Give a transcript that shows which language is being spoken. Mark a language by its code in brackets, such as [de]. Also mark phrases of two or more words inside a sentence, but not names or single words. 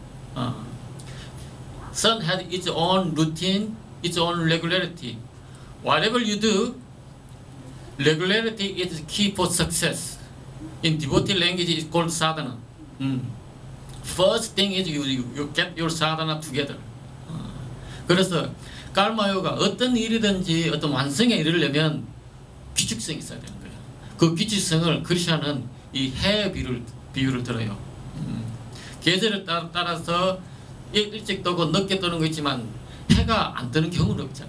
[en] Sun has its own routine, its own regularity. Whatever you do, regularity is key for success. In devotee language, it's called sadhana. First thing is you get your sadhana together. [ko] 그래서 [sa] karma yoga [ko] 어떤 일이든지 어떤 완성에 이르려면 규칙성이 있어야 되는 거예요. 그 규칙성을 크리스천은 이 해의 비유를 들어요. 계절에 따라서 일찍 뜨고 늦게 뜨는 거 있지만 해가 안 뜨는 경우는 없잖아.